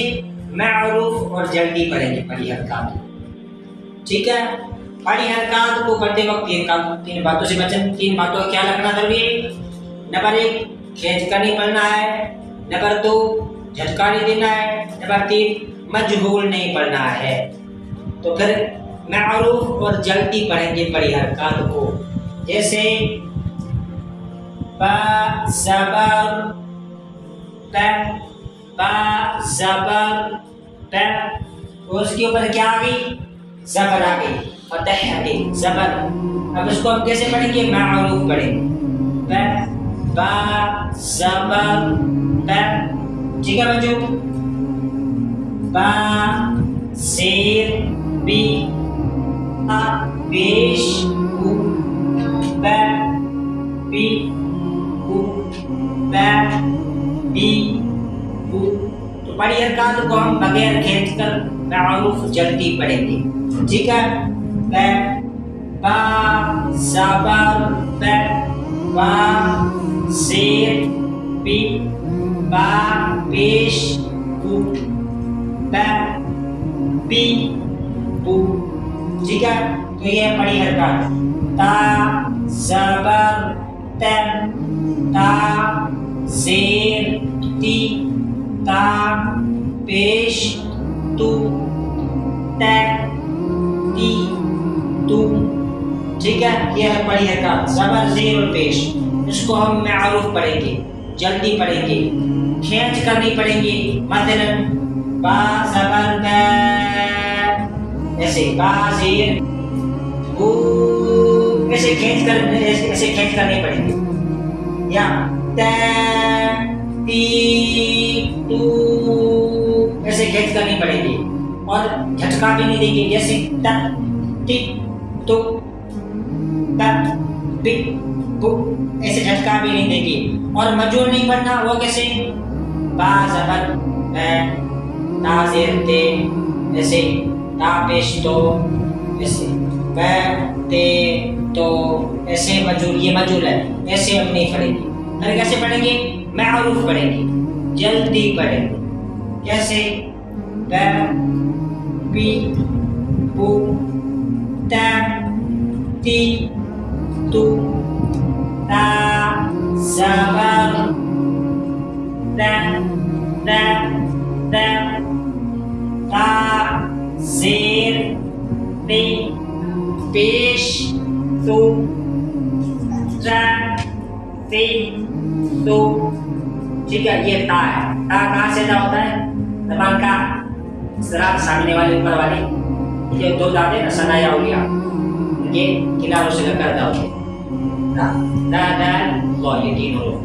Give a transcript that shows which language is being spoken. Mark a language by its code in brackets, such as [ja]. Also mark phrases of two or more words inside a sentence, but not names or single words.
[ur] معروف اور جلدی پڑھیں گے بڑی حرکات۔ ٹھیک ہے، بڑی حرکات کو پڑھتے وقت تین باتوں سے بچن، تین باتوں کا خیال رکھنا ضروری ہے۔ نمبر ایک، کھینچ کر نہیں پڑھنا ہے۔ نمبر دو، جھٹکا نہیں دینا ہے۔ نمبر تین، مجہول نہیں پڑھنا ہے۔ تو پھر معروف اور جلدی پڑھیں گے بڑی حرکات کو، جیسے با زبر ت، با زبر ت، اور اس کے اوپر کیا آ گئی؟ زبر آ گئی، فتح آ گئی، زبر۔ اب اس کو ہم کیسے پڑھیں گے؟ معروف پڑھیں گے، با زبر ت۔ ٹھیک ہے بچوں، با زیر بی، تا پیش او، با بی او، با بی او۔ تو بڑی حرکات کو ہم بغیر کھینچ کر معروف جلدی پڑھیں گے۔ ٹھیک ہے، با زبر ب، با زیر بی، با پیش بو، با بی بو۔ ٹھیک ہے، تو یہ بڑی حرکات، تا زبر ت، تا زیر تی، تا پیش تو، ت تی تو۔ ٹھیک ہے، یہ ہے بڑی حرکات، زبر زیر اور پیش۔ اس کو ہم معروف پڑھیں گے، جلدی پڑھیں گے، کھینچ کر نہیں پڑھیں گے۔ مثلا با زبر با، ایسے با زیر بو، ایسے کھینچ کر نہیں پڑھیں گے۔ یا تی نہیں پڑیں گے اور جھٹکا بھی نہیں دیں گے، جیسے ت تی تو ت بی بو، ایسے جھٹکا بھی نہیں دیں گے. اور مجور نہیں پڑھنا، وہ کیسے؟ با زبر بے، تا زیر تے، ایسے تا پیش تو، ایسے بے تے تو، ایسے مجور، یہ مجور ہے، ایسے ہم نہیں پڑھیں گے. پھر کیسے پڑھیں گے؟ معروف پڑھیں گے، جلدی پڑھیں گے. کیسے؟ بے بی بو تا تی تو تا زبر دا دا دا تا زیر تے پیش تو تا تے تو. ٹھیک ہے، یہ تا ہے. تا کہاں سے ادا ہوتا ہے؟ زبان کا ذرا سامنے والے اوپر والے یہ دو دانتیں نا سنایا ہو گیا، یہ کناروں سے لگ کر ادا ہوتے ہیں. دا دال لو، یہ تین حروف.